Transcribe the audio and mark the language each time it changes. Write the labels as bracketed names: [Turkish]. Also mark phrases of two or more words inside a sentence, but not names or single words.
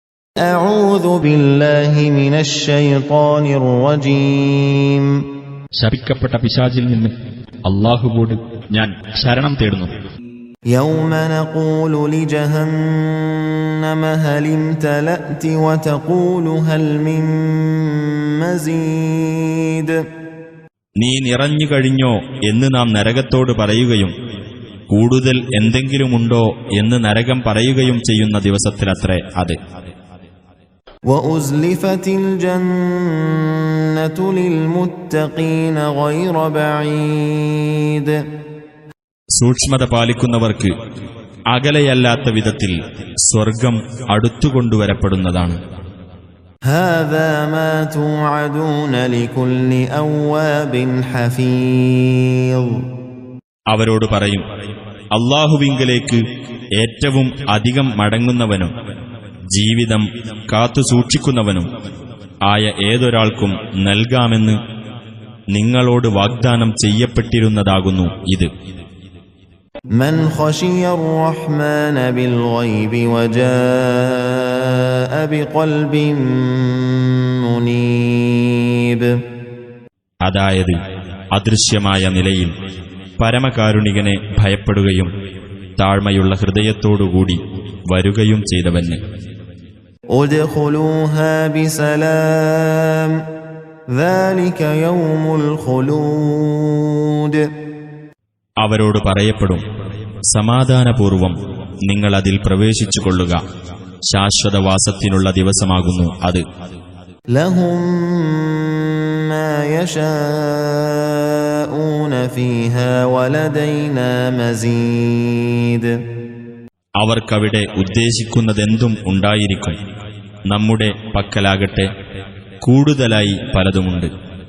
[Arabic] أعوذ بالله من الشيطان الرجيم. [Malayalam] ശപിക്കപ്പെട്ട പിശാചിൽ നിന്ന് അല്ലാഹുവോട് ഞാൻ ശരണം തേടുന്നു. [Arabic] يوم نقول لجهنم هل امتلأت وتقول هل من مزيد. [Malayalam] നീ നിറഞ്ഞു കഴിഞ്ഞോ എന്ന് നാം നരകത്തോട് പറയുകയും കൂടുതൽ എന്തെങ്കിലുമുണ്ടോ എന്ന് നരകം പറയുകയും ചെയ്യുന്ന ദിവസത്തിലത്രേ അത്. [Arabic] وَأُزْلِفَتِ الْجَنَّةُ لِلْمُتَّقِينَ غَيْرَ بَعِيدٍ. [Malayalam] സൂക്ഷ്മത പാലിക്കുന്നവർക്ക് അകലെയല്ലാത്ത വിധത്തിൽ സ്വർഗം അടുത്തുകൊണ്ടുവരപ്പെടുന്നതാണ്. [Arabic] هَذَا مَا تُوعَدُونَ لِكُلِّ أَوَّابٍ حَفِيظٍ. [Malayalam] അവരോട് പറയും, അല്ലാഹുവിങ്കലേക്ക് ഏറ്റവും അധികം മടങ്ങുന്നവനും ജീവിതം കാത്തുസൂക്ഷിക്കുന്നവനും ആയ ഏതൊരാൾക്കും നൽകാമെന്ന് നിങ്ങളോട് വാഗ്ദാനം ചെയ്യപ്പെട്ടിരുന്നതാകുന്നു ഇത്. [Arabic] من خشي الرحمن بالغيب وجاء بقلب منيب. [Malayalam] അതായത് അദൃശ്യമായ നിലയിൽ പരമകാരുണികനെ ഭയപ്പെടുകയും താഴ്മയുള്ള ഹൃദയത്തോടുകൂടി വരുകയും ചെയ്തവന്. [Arabic] ادخلوها بسلام ذلك يوم الخلود. [Malayalam] അവരോട് പറയപ്പെടും, സമാധാനപൂർവം നിങ്ങൾ അതിൽ പ്രവേശിച്ചുകൊള്ളുക, ശാശ്വതവാസത്തിനുള്ള ദിവസമാകുന്നു അത്. [Arabic] لهم ما يشاءون فيها ولدينا مزيد. [Malayalam] അവർക്കവിടെ ഉദ്ദേശിക്കുന്നതെന്തും ഉണ്ടായിരിക്കും, നമ്മുടെ പക്കലാകട്ടെ കൂടുതലായി പലതുമുണ്ട്.